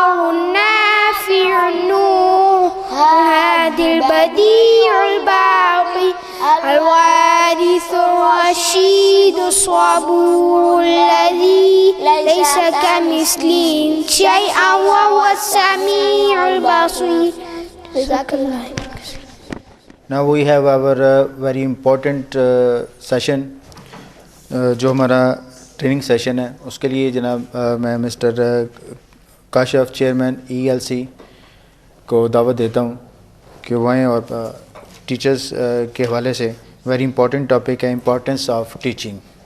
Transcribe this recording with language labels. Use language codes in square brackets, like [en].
[ar] النافع النور الهادي البديع الباقي الوارث الرشيد الصبور الذي ليس كمثله شيئا وهو السميع البصير. جزاك الله. [en] Now we have our very important session [ur] جو ہمارا ٹریننگ سیشن ہے. اس کے لیے جناب میں مسٹر کاشف چیئرمین ELC کو دعوت دیتا ہوں کہ وہ آئیں اور ٹیچرز کے حوالے سے [en] very important topic [ur] ہے [en] Importance of teaching.